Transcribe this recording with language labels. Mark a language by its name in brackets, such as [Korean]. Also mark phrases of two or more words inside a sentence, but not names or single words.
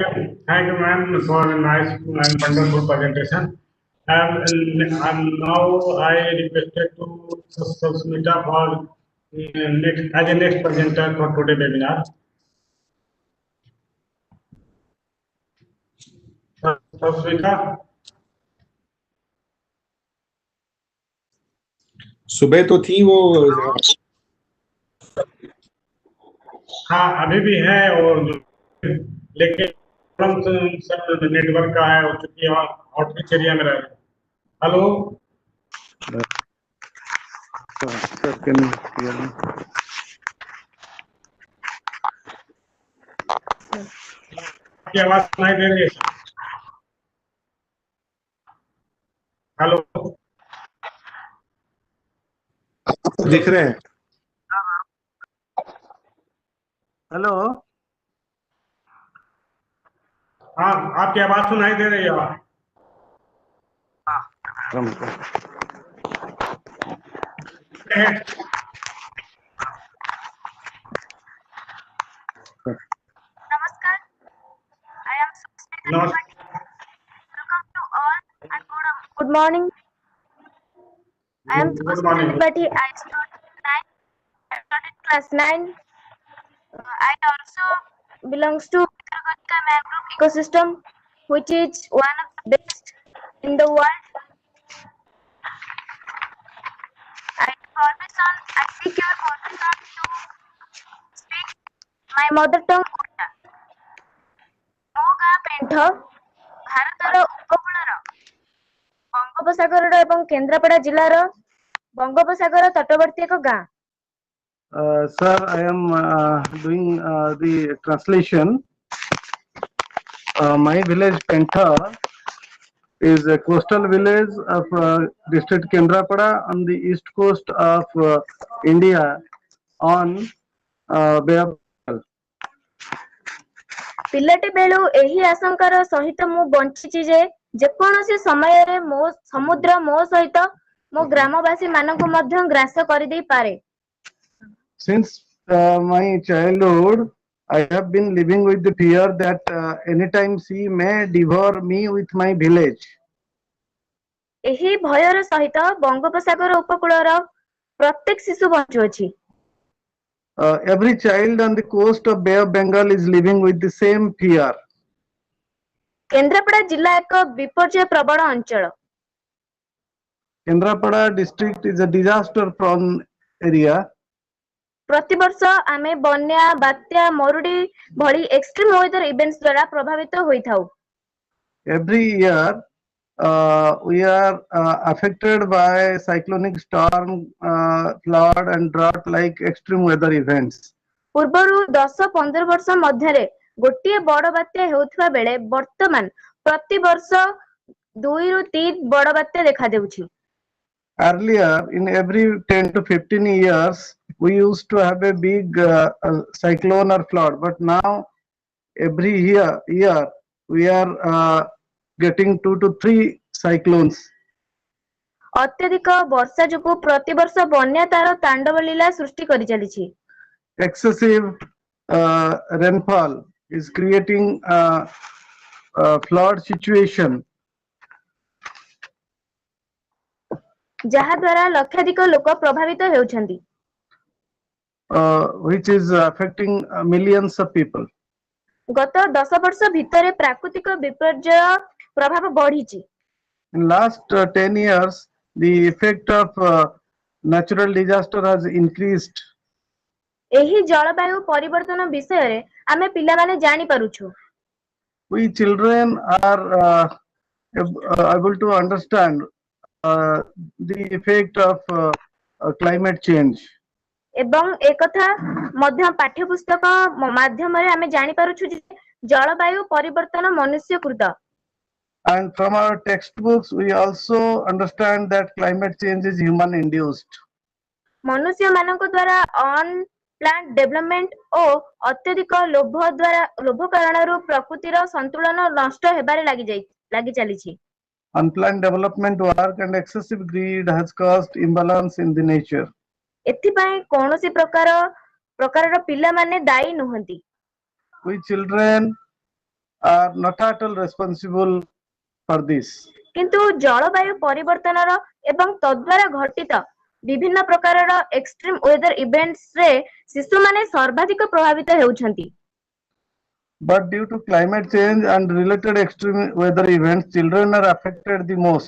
[English] Thank you, ma'am, for a nice and wonderful presentation. And now I requested to Susmita for as a next presenter for today's webinar. Susmita. [Hindi] सुबह तो थी वो, हाँ अभी भी है, और लेकिन [English] problem network [Hindi] का है, चूंकि [English] outreach area [Hindi] में रह रहे हैं। हेलो [English] Sir, can you hear me? [Hindi] आपकी आवाज सुनाई दे रही है सर? हेलो दिख रहे हैं? Hello. हाँ आपकी आवाज सुनाई दे रही है। Namaskar. [English] I am Susmita. Welcome to all and good morning. I am Good morning. Susmita. I started class 9. I also belongs to Gautam mangrove ecosystem, which is one of the best in the world. I seek your permission to speak my mother tongue Odia. [Odia] ମୋ ଗାଁ ପେଣ୍ଠ ଭାରତର ଉପକୂଳର ବଙ୍ଗୋପସାଗର ଏବଂ କେନ୍ଦ୍ରାପଡ଼ା ଜିଲ୍ଲାର ବଙ୍ଗୋପସାଗର ତଟବର୍ତ୍ତୀ ଏକ ଗାଁ। [English] Sir, I am doing the translation. My village Pentha is a coastal village of district Kendrapada on the east coast of India on Bay of Bengal. [Odia] ପିଲାଟି ବେଳୁ ଏହି ଆଶଙ୍କାର ସହିତ ମୁଁ ବଞ୍ଚିଛି ଯେ ଯେକୌଣସି ସମୟରେ ମୋ ସମୁଦ୍ର ମୋ ସହିତ ମୋ ଗ୍ରାମବାସୀ ମାନଙ୍କୁ ମଧ୍ୟ ଗ୍ରାସ କରିଦେଇପାରେ। [English] Since my childhood, I have been living with the fear that anytime she may devour me with my village. [Odia] ଏହି ଭୟର ସହିତ ବଙ୍ଗୋପସାଗର ଉପକୂଳର ପ୍ରତ୍ୟେକ ଶିଶୁ ବଞ୍ଚୁଅଛି। [English] Every child on the coast of Bay of Bengal is living with the same fear. [Odia] କେନ୍ଦ୍ରାପଡ଼ା ଜିଲ୍ଲା ଏକ ବିପର୍ଯ୍ୟୟ ପ୍ରବଣ ଅଞ୍ଚଳ। [English] Kendrapada district is a disaster prone area. [Odia] ପ୍ରତିବର୍ଷ ଆମେ ବନ୍ୟା, ବାତ୍ୟା, ମରୁଡ଼ି ଭଳି [English] extreme weather events [Odia] ଦ୍ୱାରା ପ୍ରଭାବିତ ହୋଇଥାଉ। [English] Every year we are affected by cyclonic storm, flood and drought like extreme weather events. [Odia] ପୂର୍ବରୁ 10-15 ବର୍ଷ ମଧ୍ୟରେ ଗୋଟିଏ ବଡ଼ ବାତ୍ୟା ହେଉଥିବା ବେଳେ ବର୍ତ୍ତମାନ ପ୍ରତିବର୍ଷ 2-3 ବଡ଼ ବାତ୍ୟା ଦେଖାଦେଉଛି। [English] Earlier, in every 10 to 15 years, we used to have a big cyclone or flood, but now every year we are getting 2 to 3 cyclones. [Odia] ଅତ୍ୟଧିକ ବର୍ଷା ଯୋଗୁଁ ପ୍ରତିବର୍ଷ ବନ୍ୟା ତାର ତାଣ୍ଡବ ଲୀଳା ସୃଷ୍ଟି କରି ଚାଲିଛି। [English] Excessive rainfall is creating flood situation. [Odia] ଯାହା ଦ୍ୱାରା ଲକ୍ଷାଧିକ ଲୋକ ପ୍ରଭାବିତ ହେଉଛନ୍ତି। [English] Which is affecting millions of people. [Odia] ଗତ 10 ବର୍ଷ ଭିତରେ ପ୍ରାକୃତିକ ବିପର୍ଯ୍ୟୟ ପ୍ରଭାବ ବଢିଛି। [English] In last 10 years, the effect of natural disaster has increased. [Odia] ଏହି ଜଳବାୟୁ ପରିବର୍ତ୍ତନ ବିଷୟରେ ଆମେ ପିଲାମାନେ ଜାଣିପାରୁଛୁ। [English] We children are able to understand the effect of climate change. [Odia] ଏବଂ ଏକଥା ମଧ୍ୟ ପାଠ୍ୟପୁସ୍ତକ ମାଧ୍ୟମରେ ଆମେ ଜାଣିପାରୁଛୁ ଯେ ଜଳବାୟୁ ପରିବର୍ତ୍ତନ ମନୁଷ୍ୟକୃତ। [English] And from our textbooks, we also understand that climate change is human induced. [Odia] ମନୁଷ୍ୟମାନଙ୍କ ଦ୍ୱାରା [English] unplanned development [Odia] ଓ ଅତ୍ୟଧିକ ଲୋଭ କାରଣରୁ ପ୍ରକୃତିର ସନ୍ତୁଳନ ନଷ୍ଟ ହେବାରେ ଲାଗି ଚାଲିଛି। [English] Unplanned development work and excessive greed has caused imbalance in the nature. [Odia] ଏଥିପାଇଁ କୌଣସି ପ୍ରକାରର ପିଲାମାନେ ଦାୟୀ ନୁହନ୍ତି। [English] We children are not at all responsible for this. [Odia] କିନ୍ତୁ ଜଳବାୟୁ ପରିବର୍ତ୍ତନର ଏବଂ ତଦ୍ୱାରା ଘଟିତ ବିଭିନ୍ନ ପ୍ରକାରର [English] extreme weather events [Odia] ରେ ଶିଶୁ ମାନେ ସର୍ବାଧିକ ପ୍ରଭାବିତ ହେଉଛନ୍ତି. [English] But due to climate change and related extreme weather events, children are affected the most.